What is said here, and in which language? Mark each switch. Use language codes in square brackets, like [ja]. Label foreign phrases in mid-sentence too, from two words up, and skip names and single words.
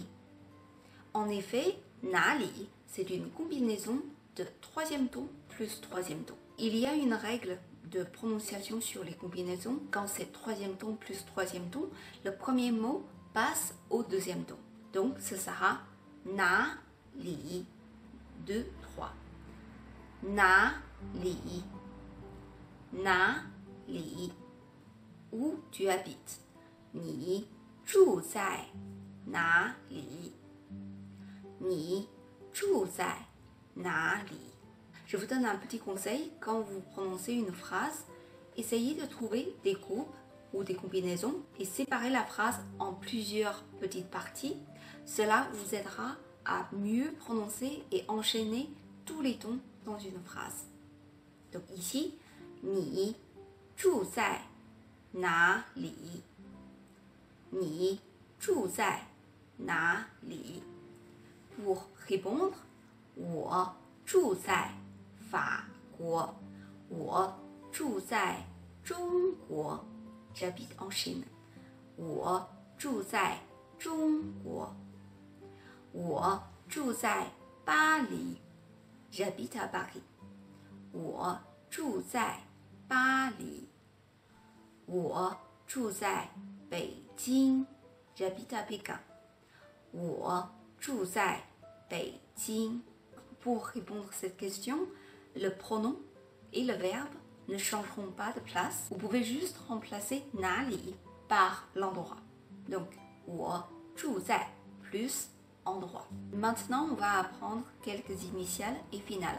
[fr] En effet, [zh] 哪里, [fr] c'est une combinaison de 3e ton plus 3e ton. Il y a une règle de prononciation sur les combinaisons. Quand c'est 3e ton plus 3e ton, le premier mot passe au 2e ton. Donc, ce sera [zh] 哪里. 2, 3. 哪里. 哪里. [fr] Où tu habites. [zh] 你住在哪里. 你住在哪里. [fr] Je vous donne un petit conseil. Quand vous prononcez une phrase, essayez de trouver des groupes ou des combinaisons et séparer la phrase en plusieurs petites parties. Cela vous aidera à mieux prononcer et enchaîner tous les tons dans une phrase. Donc ici, [zh] 你住在哪里？你住在哪里？ [fr] Pour répondre, [zh] 我住在法国。我住在中国。 [fr] J'habite en Chine. [zh] 我住在中国。我住在巴黎。 [fr] J'habite à Paris. [zh] 我住在巴黎。我住在北京。 [fr] J'habite à Pékin. [zh] 我住在北京。 [fr] Pour répondre à cette question, le pronom et le verbe ne changeront pas de place. Vous pouvez juste remplacer 哪里 par l'endroit. Donc, [zh] 我住在 [fr] plus endroit. Maintenant, on va apprendre quelques initiales et finales.